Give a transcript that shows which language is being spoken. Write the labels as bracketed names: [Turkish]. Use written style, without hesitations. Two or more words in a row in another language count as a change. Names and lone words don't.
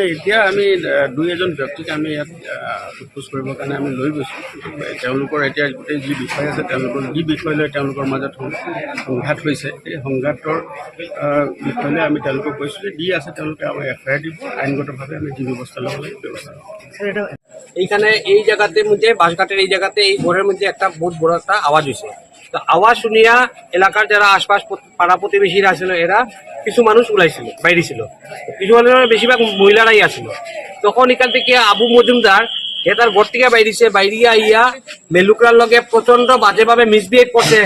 [Assamese] এতিয়া আমি দুই এজন ব্যক্তিক আমি ইয়াত সোধ কৰিবৰ কাৰণে আমি লৈ গৈছোঁ। তেওঁলোকৰ এতিয়া গোটেই যি বিষয় আছে, তেওঁলোকৰ যি বিষয় লৈ তেওঁলোকৰ মাজত সংঘাত হৈছে, সেই সংঘাতৰ বিষয় লৈ আমি তেওঁলোকক কৈছোঁ যে দি আছে, তেওঁলোকে আমাৰ FIR দিব। আইনগতভাৱে আমি যি ব্যৱস্থা ল'ব লাগে ব্যৱস্থা ল'ব। [Bangla] এইখানে এই জায়গাতে মধ্যে বাঁশঘাটের এই জায়গাতে এই ঘরের মধ্যে একটা বহুত বড় একটা আওয়াজ হয়েছে। তো আওয়াজ শুনিয়া এলাকার যারা আশপাশ পাড়া প্রতিবেশীরা ছিল, এরা কিছু মানুষ ওলাইছিল, বাইরে ছিল। কিছু মানুষের বেশিরভাগ মহিলারাই আসছিল। তখন এখান থেকে আবু মজুমদার সে তার ঘর থেকে বাইরেছে, বাইরিয়া আইয়া মেলুকরার লগে প্রচন্ড বাজেভাবে মিসবিহেভ করছে।